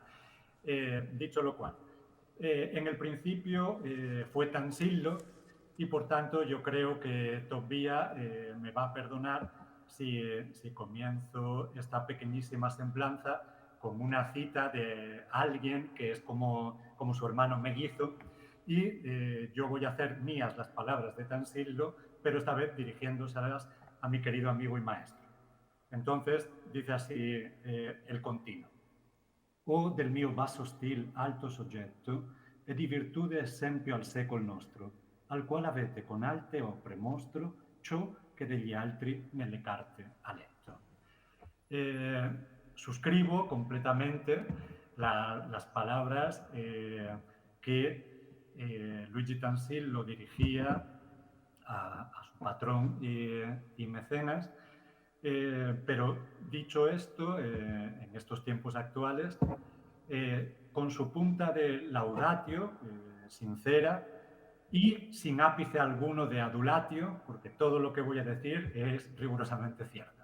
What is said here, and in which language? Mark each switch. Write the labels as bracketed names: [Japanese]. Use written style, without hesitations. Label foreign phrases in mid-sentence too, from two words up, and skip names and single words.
[Spanish] Dicho lo cual, en el principio fue Tansillo, y por tanto yo creo que Tobía me va a perdonar si comienzo esta pequeñísima semblanza con una cita de alguien que es como su hermano mellizo, y yo voy a hacer mías las palabras de Tansillo, pero esta vez dirigiéndoselas a mi querido amigo y maestro. Entonces dice así el continuo. [Italian] O del mio basso stil alto soggetto, e di virtude esempio al secol nostro, al quale avete con alte opere mostro ciò che degli altri nelle carte ha letto. [Spanish] Suscribo completamente las palabras que Luigi Tansillo dirigía a su patrón y mecenas. Pero dicho esto, en estos tiempos actuales, con su punta de laudatio, sincera, y sin ápice alguno de adulatio, porque todo lo que voy a decir es rigurosamente cierto.